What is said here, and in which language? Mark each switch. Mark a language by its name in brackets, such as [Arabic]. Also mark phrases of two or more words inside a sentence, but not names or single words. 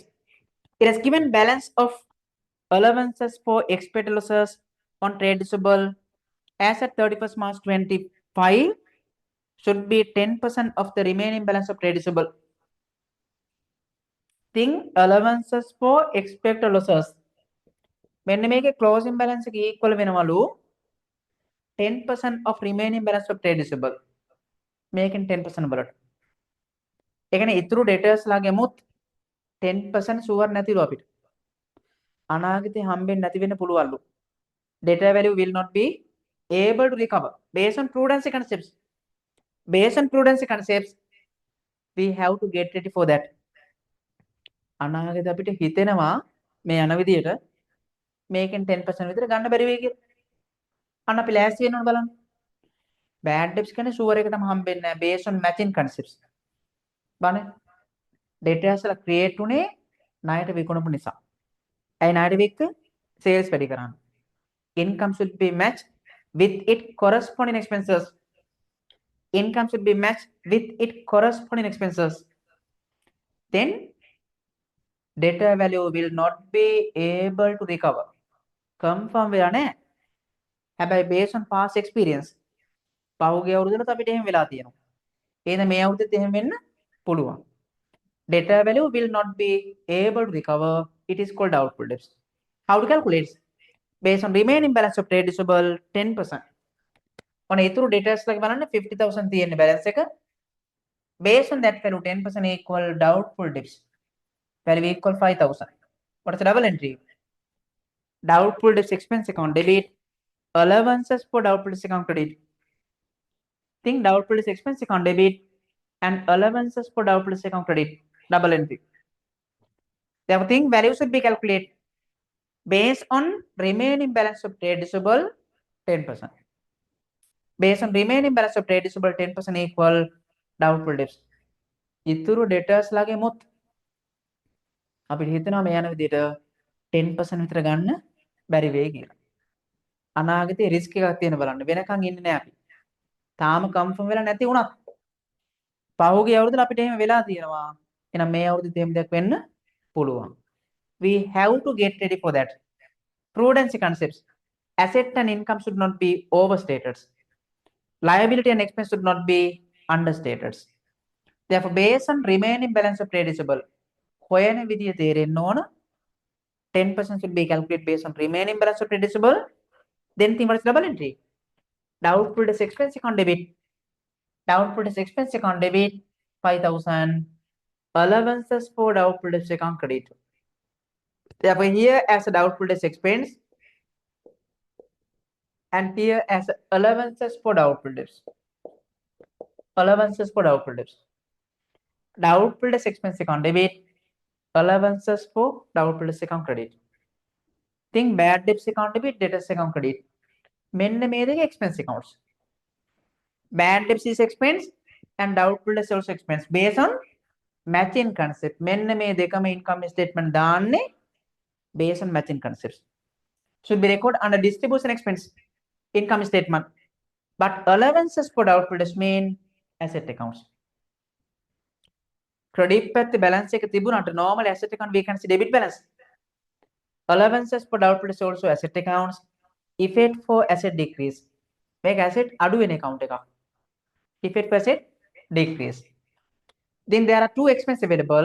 [English] It has given balance of allowances for expected losses on trade receivable as at 31st March 25 should be 10% of the remaining balance of trade receivable. Think allowances for expected losses. When we make a closing balance equal වෙනවලු 10% of remaining balance of trade receivable. [Sinhala] Making 10% වලට. ඒ කියන්නේ ඉතුරු debtors ලාගෙමුත් 10% sure නැතිලු අපිට. අනාගතේ හම්බෙන්නේ නැති වෙන්න පුළුවන්ලු. [English] Debtor value will not be able to recover based on prudency concepts. Based on prudency concepts, we have to get ready for that. [Sinhala] අනාගතේ අපිට හිතෙනවා මේ යන විදියට මේකෙන් 10% විතර ගන්න බැරි වෙයි කියලා. අන්න අපි ලෑස්ති වෙන්න ඕන බලන්න. [English] bad debts [Sinhala] කියන්නේ ෂුවර් එකටම හම්බෙන්නේ නැහැ [English] based on matching concepts. [Sinhala] බලන්න. debtors ලා create උනේ ණයට විකුණපු නිසා. ඇයි ණයට වික්ක? sales වැඩි කරන්න. [English] Income should be matched with its corresponding expenses. Income should be matched with its corresponding expenses. Then debtor value will not be able to recover. [Sinhala] Confirm වෙලා නැහැ. හැබැයි [English] based on past experience [Sinhala] පහුගිය අවුරුද්දට අපිට එහෙම වෙලා තියෙනවා. එහෙනම් මේ අවුරුද්දෙත් එහෙම වෙන්න පුළුවන්. [English] Debtor value will not be able to recover. It is called doubtful debts. How to calculate? Based on remaining balance of trade receivable 10%. [Sinhala] ඔන්න ඊතුරු debtors ලගේ බලන්න 50,000 තියෙන balance එක. [English] Based on that value 10% equal doubtful debts. Value equal 5,000. What is the double entry? Doubtful debts expense account debit. Allowances for doubtful debts account credit. Think doubtful debts expense account debit and allowances for doubtful debts account credit. Double entry. Therefore, think value should be calculated based on remaining balance of trade receivable 10%. Based on remaining balance of trade receivable 10% equal doubtful debts. [Sinhala] ඉතුරු debtors ලාගේ මුත් අපිට හිතනවා මේ යන විදිහට 10% විතර ගන්න බැරි වෙයි කියලා. අනාගතේ රිස්ක් එකක් තියෙන බලන්න. වෙනකන් ඉන්නේ නැහැ අපි. තාම කන්ෆර්ම් වෙලා නැති වුණත් පහුගිය අවුරුද්දේ අපිට එහෙම වෙලා තියෙනවා. එහෙනම් මේ අවුරුද්දේ එහෙම දෙයක් වෙන්න පුළුවන්. [English] We have to get ready for that. Prudence concepts. Asset and income should not be overstated. Liability and expense should not be understated. Therefore, based on remaining balance of trade receivable, [Sinhala] හොයන විදිය තේරෙන්න ඕන [English] 10% should be calculated based on remaining balance of trade receivable. Then think what is double entry? Doubtful debts expense account debit. Doubtful debts expense account debit 5,000. Allowances for doubtful debts account credit. Therefore, here as a doubtful debts expense and here as allowances for doubtful debts. Allowances for doubtful debts. Doubtful debts expense account debit. Allowances for doubtful debts account credit. Think bad debts account debit, debtors account credit. [Sinhala] මෙන්න මේ දෙක [English] expense accounts. Bad debts is expense and doubtful debts also expense based on matching concept. [Sinhala] මෙන්න මේ දෙකම [English] income statement දාන්නේ based on matching concepts. Should be recorded under distribution expense income statement. But allowances for doubtful debts mean asset accounts. Credit පැත්තේ balance [Sinhala] එක තිබුණාට [English] normal asset account we can see debit balance. Allowances for doubtful debts also asset accounts. Effect for asset decrease. Make asset [Sinhala] අඩු වෙන account එකක්. [English] Effect for asset decrease. Then there are two expenses available.